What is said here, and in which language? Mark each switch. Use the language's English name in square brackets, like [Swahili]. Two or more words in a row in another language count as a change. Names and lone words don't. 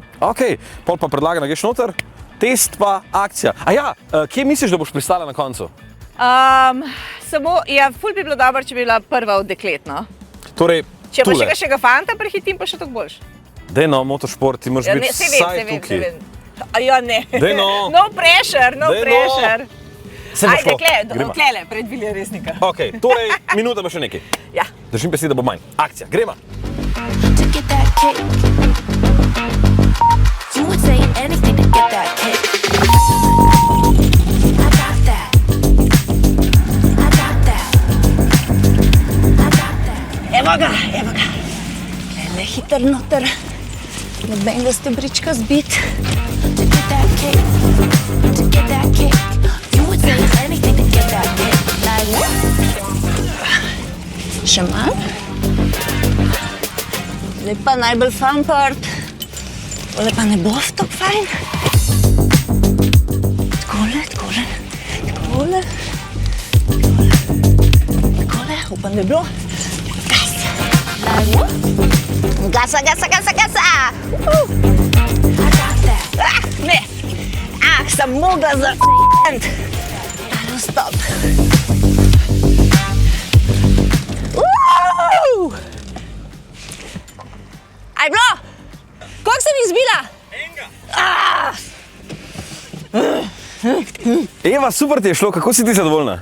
[Slovenian] Ok, pol pa predlagam, da greš noter, test pa akcija. Kje misliš, da boš pristala na koncu? Ful bi bilo dobro, če bi bila prva od deklet, no. Torej, če pa tule. še ga fanta prehitim, pa še tako boljš. Dej no, motošport, ti moraš biti vsaj tukaj. Ja, ne. Dej no. [English] No pressure, no pressure. [Slovenian] Ajde, klele, pred Vilja Resnika. Ok, torej, minuta pa še nekaj. Ja. Držim pesti, da bo manj. Akcija, gremo. [English] To get that kick. You would say anything to get that kick. I got that. I got that. I got that. [Slovenian] Evo ga. Klele, hiter noter. Nobenega stebrička zbit. [English] To get that kick. To get that kick. You would say anything to get that kick. Like what? [Slovenian] Še manj. Zdaj pa najbolj [English] fun part. [Slovenian] Tole pa ne bo tako fajn. Takole, upam, da je bilo. Gas. [English] Like what? [Slovenian] Gasa. [English] I got that. [Slovenian] Ne. Sem mogla za stop. Aj bilo? Koliko sem izbila? Eva, super ti je šlo, kako si ti zadovoljna?